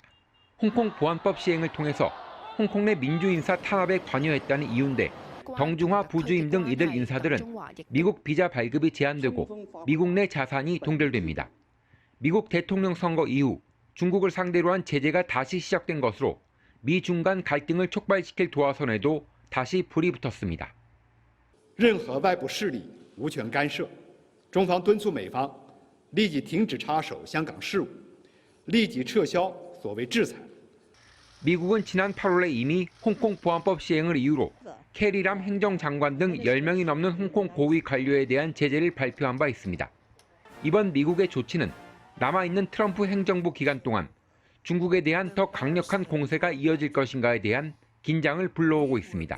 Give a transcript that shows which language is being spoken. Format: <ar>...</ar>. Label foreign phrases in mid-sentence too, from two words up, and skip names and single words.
<ko>홍콩 보안법 시행을 통해서 홍콩 내 민주인사 탄압에 관여했다는 이유인데 정중화 부주임 등 이들 인사들은 미국 비자 발급이 제한되고 미국 내 자산이 동결됩니다. 미국 대통령 선거 이후 중국을 상대로 한 제재가 다시 시작된 것으로 미중 간 갈등을 촉발시킬 도화선에도 다시 불이 붙었습니다.</ko> <zh>任何外部势力无权干涉，中方敦促美方立即停止插手香港事务，立即撤销所谓制裁。</zh> <ko>미국은 지난 8월에 이미 홍콩 보안법 시행을 이유로 캐리람 행정장관 등 10명이 넘는 홍콩 고위 관료에 대한 제재를 발표한 바 있습니다. 이번 미국의 조치는 남아있는 트럼프 행정부 기간 동안 중국에 대한 더 강력한 공세가 이어질 것인가에 대한 긴장을 불러오고 있습니다.</ko>